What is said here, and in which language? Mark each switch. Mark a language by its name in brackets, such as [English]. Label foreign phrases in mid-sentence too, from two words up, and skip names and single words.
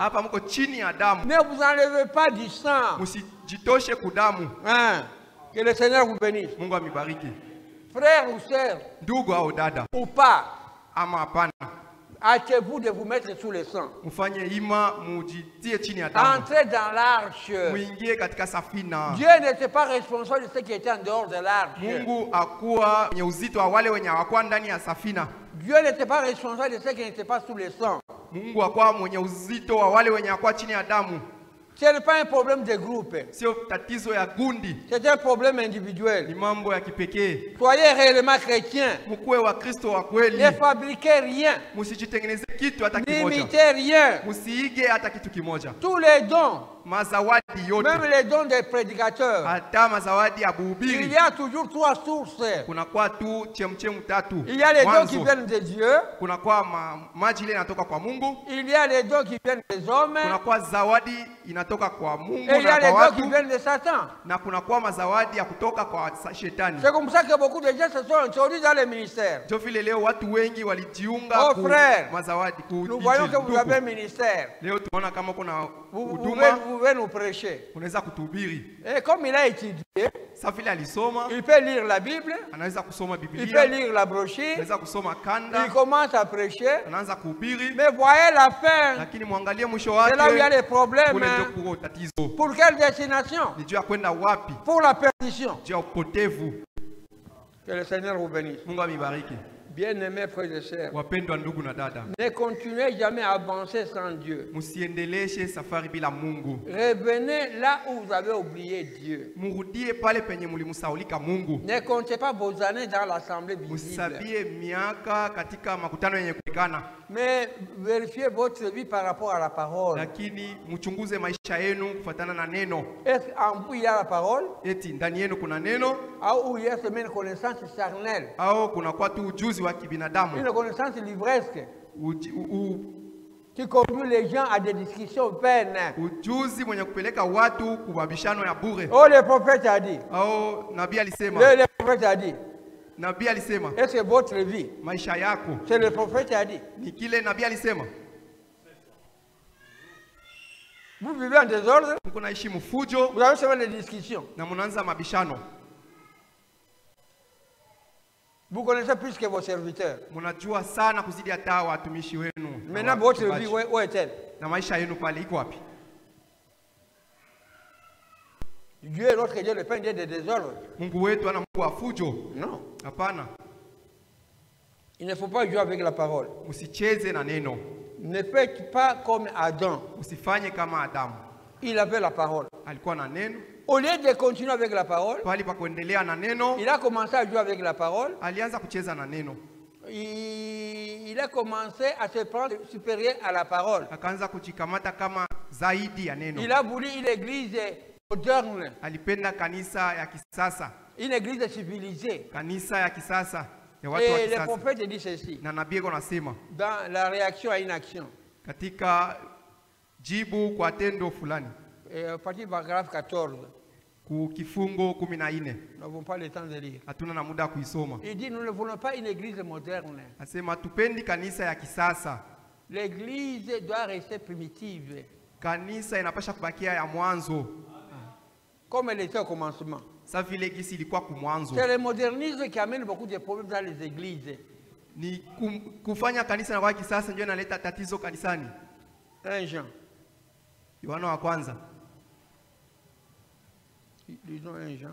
[Swahili] Hapa mko chini ya damu. [French] Ne vous enlevez pas du sang. [Swahili] Musijitoshe kudamu. [French] Que le Seigneur vous bénisse. [Swahili] Mungu amibariki. [French] Frères ou sœurs, [Swahili] Ndugu au dada, [French] ou pas, [Swahili] ama hapana, [French] hâtez-vous de vous mettre sous le sang. [Swahili] mfanye ima mujitie chini ya damu. [French] Entrez dans l'arche. [Swahili] Muingie katika safina. [French] Dieu n'était pas responsable de ce qui était en dehors de l'arche. [Swahili] Mungu akuwa kwenye uzito wa wale wenye hawakuwa ndani ya safina. [French] Dieu n'était pas responsable de ceux qui n'étaient pas sous le sang. [Swahili] Mungu akuwa mwenye uzito wa wale wenye hawakuwa chini ya damu. [French] Ce n'est pas un problème de groupe. [Swahili] Sio tatizo ya gundi, [French] C'est un problème [Swahili] ni [French] individuel. [Swahili] mambo ya kipekee. [French] Soyez réellement chrétiens. [Swahili] Mkuwe wa Kristo wa kweli. [French] Ne fabriquez rien. [Swahili] Musijitengeneze kitu hata kimoja. [French] N'imitez rien. [Swahili] Musiige hata kitu kimoja. [French] Tous les dons, [Swahili] Mazawadi yote, [French] même les dons des prédicateurs, [Swahili] hata mazawadi ya [French] il [Swahili] buhubiri, [French] y a toujours trois sources. [Swahili] kunakuwa tu chemchemu tatu. [French] Il y a les dons qui [Swahili] Mwanzo, [French] viennent de Dieu. [Swahili] kunakuwa maji ile inatoka kwa Mungu. [French] Il y a les dons qui viennent des hommes. [Swahili] Kunakuwa zawadi inatoka kwa Mungu [French] Et il y a [Swahili] na [French] les [Swahili] kwa [French] dons qui [Swahili] watu, [French] viennent de Satan. [Swahili] na kunakuwa mazawadi ya kutoka kwa shetani. [French] C'est comme ça que beaucoup de gens se sont introduits dans les ministères. [Swahili] Ndio vile leo watu wengi walijiunga [French] Oh, frère, [Swahili] mazawadi [French] nous voyons que vous avez un ministère. [Swahili] Leo tunaona kama kuna [French] Vous [Swahili] huduma [French] pouvez nous prêcher. [Swahili] unaweza kutuhubiri. [French] Et comme il a étudié, [Swahili] Sasa vile alisoma, [French] il peut lire la Bible, [Swahili] anaweza kusoma [French] il peut [Swahili] Biblia, [French] lire la brochure, [Swahili] anaweza kusoma [French] il [Swahili] kanda, [French] commence à prêcher. [Swahili] anaanza kuhubiri, [French] Mais voyez la fin. [Swahili] lakini mwangalie mwisho [French] C'est là où il y a [Swahili] wake, [French] les problèmes. [Swahili] kule ndio [French] Hein. [Swahili] kuko tatizo. [French] Pour quelle destination? [Swahili] Ni juu ya kwenda wapi? [French] Pour la perdition. [Swahili] Juu ya upotevu. [French] Que le Seigneur vous bénisse. [Swahili] Mungu amibariki. [French] Bien-aimés frères et sœurs, [Swahili] Wapendwa ndugu na dada, [French] ne continuez jamais à avancer sans Dieu. [Swahili] musiendeleshe safari bila Mungu. [French] Revenez là où vous avez oublié Dieu. [Swahili] Murudie pale penye mulimsaulika Mungu. [French] Ne comptez pas vos années dans l'assemblée visible. [Swahili] Musabie miaka katika makutano yenye kuonekana, [French] Mais vérifiez votre vie par rapport à la parole. [Swahili] lakini mchunguze maisha yenu kufuatana na neno. [French] Est-ce qu'en vous il y a la parole? [Swahili] Eti ndani yenu kuna neno [French] Ou il y a seulement une connaissance charnelle? [Swahili] au kuna kwa tu ujuzi wa kibinadamu, [French] Une connaissance livresque [Swahili] Uji- u- [French] qui conduit les gens à des discussions vaines. [Swahili] ujuzi mwenye kupeleka watu kubabishano ya bure. [French] Oh, le prophète a dit. [Swahili] Au nabii alisema, [French] Le prophète a dit. [Swahili] nabii alisema [French] Est-ce que votre vie, [Swahili] maisha yako [French] c'est le prophète qui a dit? [Swahili] ni kile nabii alisema. [French] Vous Vous vivez en désordre, [Swahili] mko naishi mfujo [French] vous avez seulement des discussions. [Swahili] na mnaanza mabishano. [French] Vous connaissez plus que vos serviteurs. [Swahili] Mnajua sana kuzidi hata watumishi wenu. [French] Maintenant, votre vie, où est-elle? [Swahili] Na maisha yenu pale iko wapi? [French] Dieu est notre Dieu, le Père Dieu de désordre. [Swahili] Mungu wetu ana Mungu wa fujo? [French] Non. [Swahili] Hapana. [French] Il ne faut pas jouer avec la parole. [Swahili] Usicheze na neno. [French] Ne faites pas comme Adam. [Swahili] Usifanye kama Adamu. [French] Il avait la parole. [Swahili] Alikuwa na neno. [French] Au lieu de continuer avec la parole, [Swahili] Pali pa kuendelea na neno, [French] il a commencé à jouer avec la parole. [Swahili] alianza kucheza na neno. [French] Il a commencé à se prendre supérieur à la parole. [Swahili] Akaanza kujikamata kama zaidi ya neno. [French] Il a voulu une église moderne, [Swahili] Alipenda kanisa ya kisasa. [French] une église civilisée. [Swahili] Kanisa ya kisasa ya watu wa [French] Et le [Swahili] kisasa. [French] prophète dit ceci, [Swahili] Na nabii anasema [French] dans la réaction à une action. [Swahili] katika jibu kwa tendo fulani, [French] À partir du paragraphe 14, [Swahili] ku kifungo 14. [French] nous n'avons pas le temps de lire. [Swahili] Hatuna na muda wa kuisoma. [French] Il dit, nous ne voulons pas une église moderne. [Swahili] Asema tupendi kanisa ya kisasa. [French] L'église doit rester primitive, [Swahili] Kanisa inapasha kubakia ya mwanzo, [French] comme elle était au commencement. [Swahili] sa vile gisi ilikuwa kumwanzo. [French] C'est le modernisme qui amène beaucoup de problèmes dans les églises. [Swahili] Ni kufanya kanisa na kwa kisasa ndio inaleta tatizo kanisani. [French] 1 Jean. [Swahili] Yohana wa kwanza. [French] Lisons 1 Jean.